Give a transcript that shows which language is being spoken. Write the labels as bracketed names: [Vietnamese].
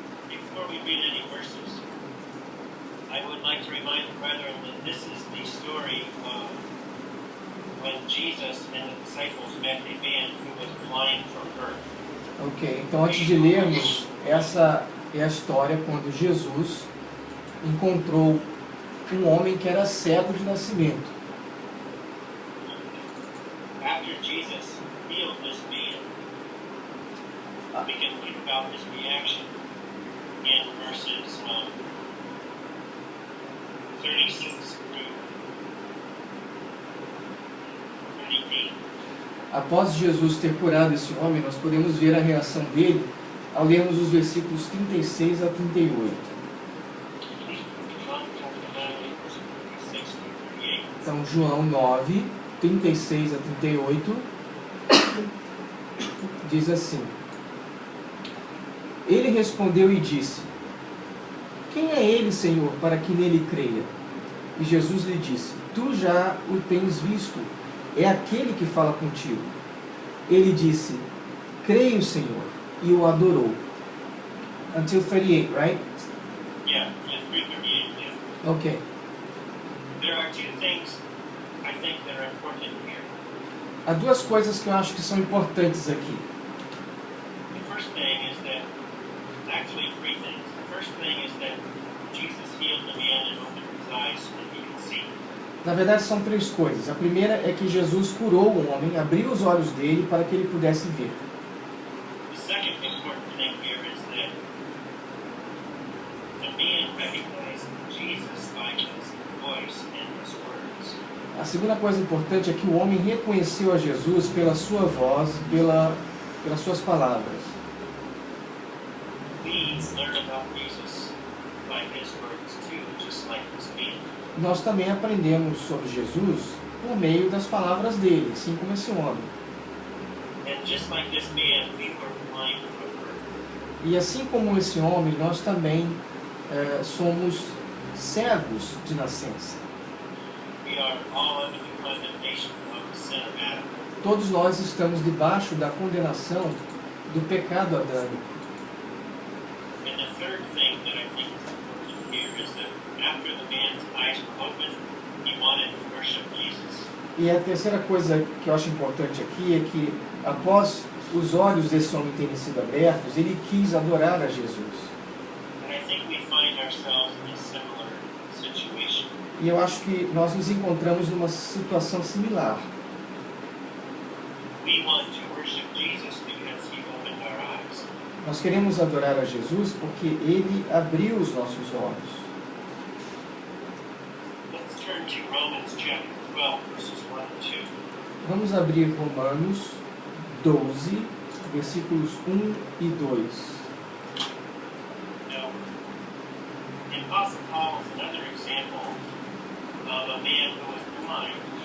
[English] Before we read any verses, I would like to remind the brethren that this is the story of when Jesus and the disciples met a man who was blind from birth. [Portuguese] Ok, então antes de lermos, essa é a história quando Jesus encontrou um homem que era cego de nascimento. [English] After Jesus healed this man, we can think about his reaction in verses 36 through 38. [Portuguese] Após Jesus ter curado esse homem, nós podemos ver a reação dele ao lermos os versículos 36 a 38. [English] John chapter 9, verses 36 to 38. [Portuguese] Então, João 9, 36 a 38, diz assim: Ele respondeu e disse: Quem é ele, Senhor, para que nele creia? E Jesus lhe disse: Tu já o tens visto, é aquele que fala contigo. Ele disse: Creio, Senhor, e o adorou. [English] Until 38, right? Yeah, 338, yeah. Ok. There are two things I think that are important here. [Portuguese] Há duas coisas que eu acho que são importantes aqui. [English] The first thing is that, actually three things. The first thing is that Jesus healed the man and opened his eyes so that he could see. [Portuguese] Na verdade, são três coisas. A primeira é que Jesus curou o homem, abriu os olhos dele para que ele pudesse ver. [English] The second important thing here is that the man recognized Jesus by his voice and his words. [Portuguese] A segunda coisa importante é que o homem reconheceu a Jesus pela sua voz, pelas suas palavras. [English] We learn about Jesus by his words too, just like this man. [Portuguese] Nós também aprendemos sobre Jesus por meio das palavras dele, assim como esse homem. [English] And just like this man, we were blind from birth. [Portuguese] E assim como esse homem, nós também somos cegos de nascença. [English] We are all under the condemnation of the sin of Adam. [Portuguese] Todos nós estamos debaixo da condenação do pecado adâmico. [English] And the third thing that I think is important here is that after the man's eyes were opened, he wanted to worship Jesus. [Portuguese] E a terceira coisa que eu acho importante aqui é que, após os olhos desse homem terem sido abertos, ele quis adorar a Jesus. [English] And I think we find ourselves in a similar situation. [Portuguese] E eu acho que nós nos encontramos numa situação similar. [English] We want to worship Jesus because he opened our eyes. [Portuguese] Nós queremos adorar a Jesus porque ele abriu os nossos olhos. [English] Let's turn to Romans chapter 12, verses 1 and 2. [Portuguese] Vamos abrir Romanos 12, versículos 1 e 2. [English] Now, the Apostle Paul is another example of a man who was blind.